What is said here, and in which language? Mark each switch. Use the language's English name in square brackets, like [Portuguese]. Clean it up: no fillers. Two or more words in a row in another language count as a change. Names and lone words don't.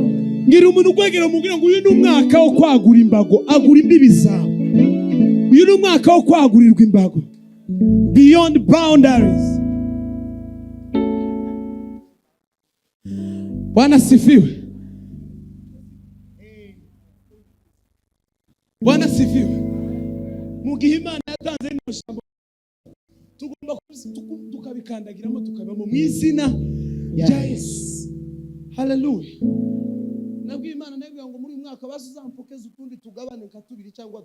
[Kinyarwanda] Ngira umuntu ugwegera umubwira ngo uyu ni umwaka wo kwagura imbago, agura imbibi zawe. Uyu ni umwaka wo kwagurirwa imbago. [English] Beyond boundaries. [Swahili] Bwana sifiwe. Bwana sifiwe. [Kinyarwanda] Mugihe Imana yatanze n'ijambo tugomba tukabikandagiramo tukabamo mu izina rya Yesu. Haleluya. Nabwiye Imana nabwiye ngo muri uyu mwaka bazampokeza utundi tugabane nka 2 cyangwa 3.